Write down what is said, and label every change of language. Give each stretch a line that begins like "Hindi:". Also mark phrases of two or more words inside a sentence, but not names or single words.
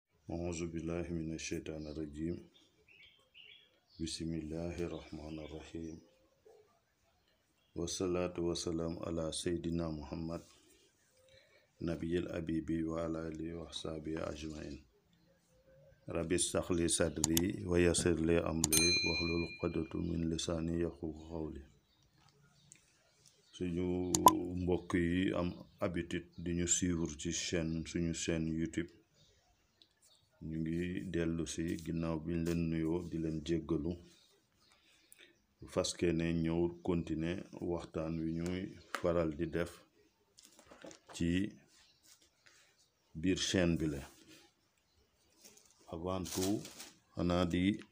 Arabic: أعوذ بالله من الشيطان الرجيم بسم الله الرحمن الرحيم والصلاة والسلام على سيدنا محمد نبي الأبيب وعلى آله وصحبه أجمعين ربي اشرح لي صدري ويسر لي أمري واحلل عقدة من لساني يفقهوا قولي
Wolof: suñu mbokk yi am habitude di ñu suivre ci suñu chaîne YouTube ñu ngi dellu si ginnaaw bi ñu leen nuyoo di leen jéggalu faske ne ñëw continuer waxtaan wi ñuy faral di def ci biir chaîne bi la
French: avant tout
Wolof: xanaa di